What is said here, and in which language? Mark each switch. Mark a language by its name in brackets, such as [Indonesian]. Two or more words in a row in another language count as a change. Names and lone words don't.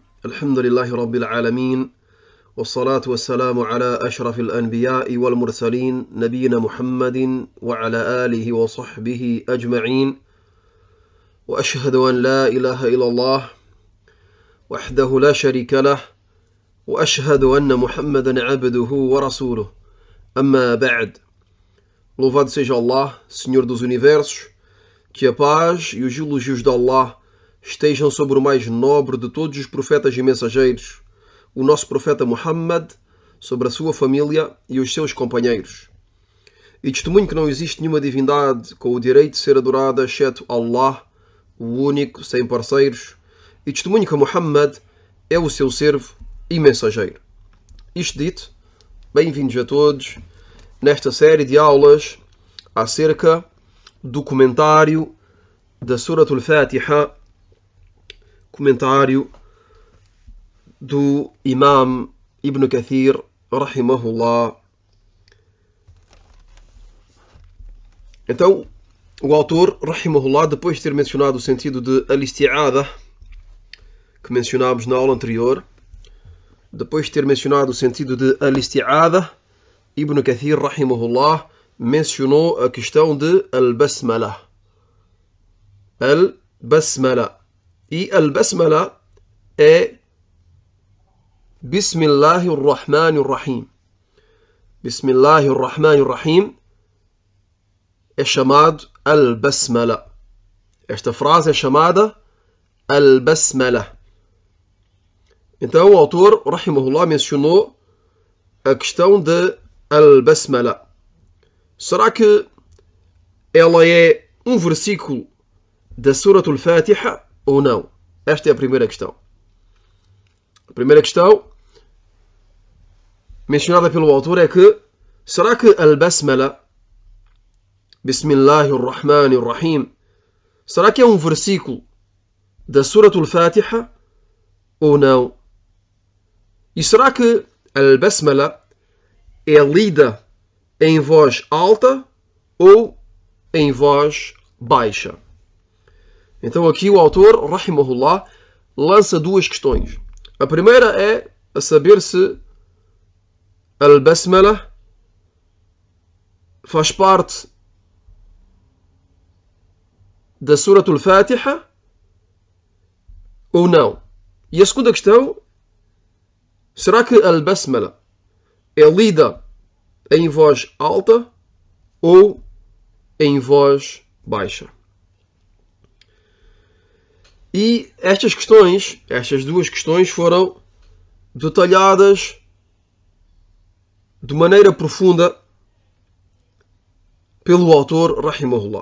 [Arabic] الحمد لله رب العالمين، والصلاة والسلام على أشرف الأنبياء والمرسلين نبينا محمد وعلى آله وصحبه أجمعين، وأشهد أن لا إله إلا الله وحده لا شريك له، وأشهد أن محمدا عبده ورسوله. أما بعد. [Portuguese] Louvado seja Allah, Senhor dos Universos, que a paz e os elogios de Allah estejam sobre o mais nobre de todos os profetas e mensageiros, o nosso profeta Muhammad, sobre a sua família e os seus companheiros. E testemunho que não existe nenhuma divindade com o direito de ser adorada exceto Allah, o único, sem parceiros, e testemunho que Muhammad é o seu servo e mensageiro. Isto dito, bem-vindos a todos nesta série de aulas acerca do comentário da Surat al-Fatiha, comentário do Imam Ibn Kathir, rahimahullah. Então, o autor, rahimahullah, depois de ter mencionado o sentido de al-isti'adha, que mencionámos na aula anterior, depois de ter mencionado o sentido de al-isti'adha, Ibn Kathir, rahimahullah, mencionou a questão de al-basmala. Al-basmala. E al-basmala é Bismillahirrahmanirrahim. Bismillahirrahmanirrahim é chamado al-basmala. Esta frase é chamada al-basmala. Então o autor, rahimahullah, mencionou a questão de al-basmala. Será que ela é um versículo da Surat al-Fatiha ou não? Esta é a primeira questão. A primeira questão mencionada pelo autor é que será que al-basmala, Bismillahirrahmanirrahim, será que é um versículo da Surat al-Fatiha ou não? E será que al-basmala é lida em voz alta ou em voz baixa? Então aqui o autor, rahimahullah, lança duas questões. A primeira é a saber se al-basmala faz parte da Surat al-Fatiha ou não. E a segunda questão, será que al-basmala é lida em voz alta ou em voz baixa? E estas duas questões foram detalhadas de maneira profunda pelo autor, rahimahullah.